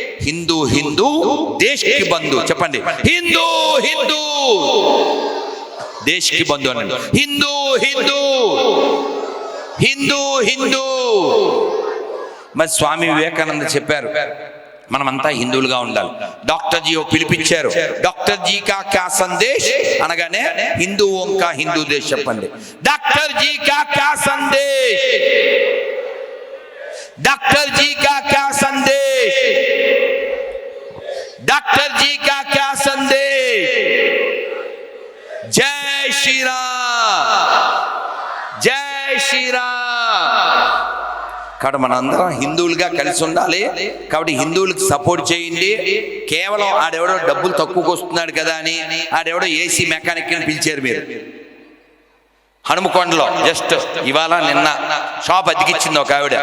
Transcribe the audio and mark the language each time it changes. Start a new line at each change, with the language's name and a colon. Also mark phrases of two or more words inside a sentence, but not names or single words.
Hindi: हिंदू देश की बंधु.
Telugu: చెప్పండి,
Hindi: हिंदू देश की बंधु
Telugu: అనండి. హిందూ హిందూ హిందూ హిందూ. మరి స్వామి వివేకానంద చెప్పారు మనమంతా హిందువులుగా ఉండాలి. డాక్టర్ జీ పిలిపించారు.
Hindi: डॉक्टर जी का क्या संदेश
Telugu: అనగానే
Hindi: हिंदुओं का हिंदू देश
Telugu: చెప్పండి.
Hindi: डॉक्टर जी का क्या संदेश, डॉक्टर जी का क्या संदेश, डॉक्टर जी का क्या संदेश.
Telugu: జై శ్రీరామ్, జై శ్రీరామ్. కాబట్టి మనందరం హిందువులుగా కలిసి ఉండాలి. కాబట్టి హిందువులకు సపోర్ట్ చేయండి. కేవలం ఆడెవడో డబ్బులు తక్కువకు వస్తున్నాడు కదా అని ఆడెవడో ఏసీ మెకానిక్ అని పిలిచారు మీరు హనుమకొండలో. జస్ట్ ఇవాళ నిన్న షాప్ అతికిచ్చింది ఒక ఆవిడ.